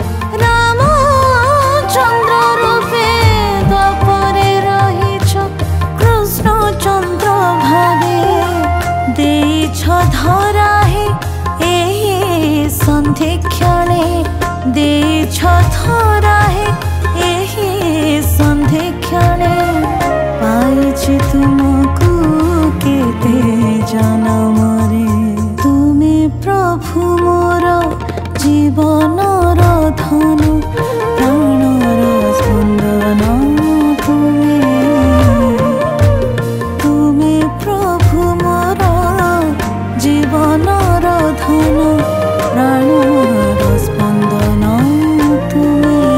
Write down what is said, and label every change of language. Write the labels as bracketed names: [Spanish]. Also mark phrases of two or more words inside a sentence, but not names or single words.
[Odia] ରାମଚନ୍ଦ୍ର ରୂପେ ଦ୍ୱାପରେ ରହିଛ କୃଷ୍ଣ ଚନ୍ଦ୍ର ଭାବେ ଦେଇଛ ଧରାହେ ଏହି ସନ୍ଧି କ୍ଷଣେ ଦେଇଛ ଧରାହେ ଏହି ସନ୍ଧି କ୍ଷଣେ ପାଇଛି ତୁମକୁ କେତେ ଜନମରେ ତୁମେ ପ୍ରଭୁ ମୋର ଜୀବନର ଧନ ପ୍ରାଣର ସ୍ପନ୍ଦନ ତୁମେ ତୁମେ ପ୍ରଭୁ ମୋର ଜୀବନର ଧନ ପ୍ରାଣର ସ୍ପନ୍ଦନ ତୁମେ